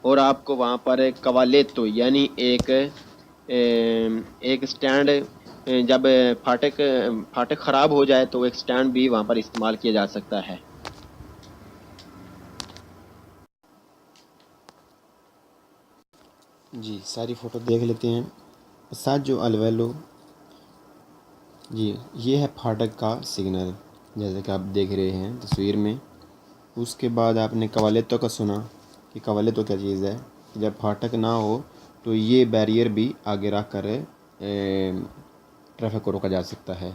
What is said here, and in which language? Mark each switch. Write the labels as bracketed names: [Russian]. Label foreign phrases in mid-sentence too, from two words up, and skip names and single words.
[Urdu] اور آپ کو وہاں پر کوالیتو یعنی ایک سٹینڈ، جب پھاٹک خراب ہو جائے تو ایک سٹینڈ بھی وہاں پر استعمال کیا جا سکتا ہے۔ جی ساری فوٹو دیکھ لیتے ہیں۔ [Italian] passaggio al velo, [Urdu] جی یہ ہے پھاٹک کا سگنل جیسے کہ آپ دیکھ رہے ہیں تصویر میں۔ اس کے بعد آپ نے کوالیتو کا سنا کہ کوالیتو کیا چیز ہے، جب پھاٹک نہ ہو تو یہ بیریئر بھی آگے رکھ کر ٹریفک کو روکا جا سکتا ہے۔